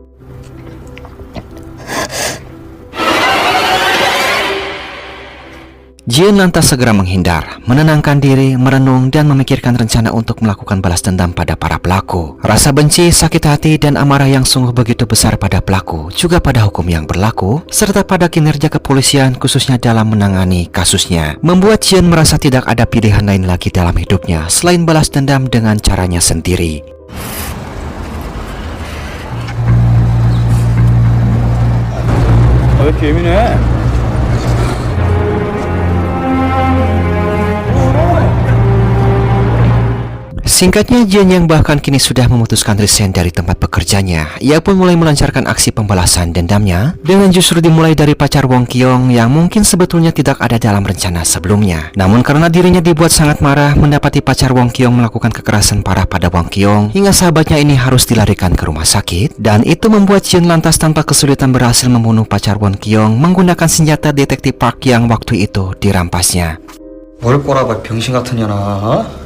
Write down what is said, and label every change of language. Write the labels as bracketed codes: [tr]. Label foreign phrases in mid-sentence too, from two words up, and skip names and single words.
[id] Jian lantas segera menghindar, menenangkan diri, merenung, dan memikirkan rencana untuk melakukan balas dendam pada para pelaku. Rasa benci, sakit hati, dan amarah yang sungguh begitu besar pada pelaku, juga pada hukum yang berlaku, serta pada kinerja kepolisian khususnya dalam menangani kasusnya, membuat Jian merasa tidak ada pilihan lain lagi dalam hidupnya selain balas dendam dengan caranya sendiri. [ko] 왜 이렇게 예민해? [id] Singkatnya, Jian yang bahkan kini sudah memutuskan resign dari tempat pekerjanya, ia pun mulai melancarkan aksi pembalasan dendamnya dengan justru dimulai dari pacar Wong Kyung yang mungkin sebetulnya tidak ada dalam rencana sebelumnya. Namun karena dirinya dibuat sangat marah mendapati pacar Wong Kyung melakukan kekerasan parah pada Wong Kyung hingga sahabatnya ini harus dilarikan ke rumah sakit, dan itu membuat Jian lantas tanpa kesulitan berhasil membunuh pacar Wong Kyung menggunakan senjata detektif Park yang waktu itu dirampasnya. [ko] 뭘 꼬라봐 병신 같은 년아.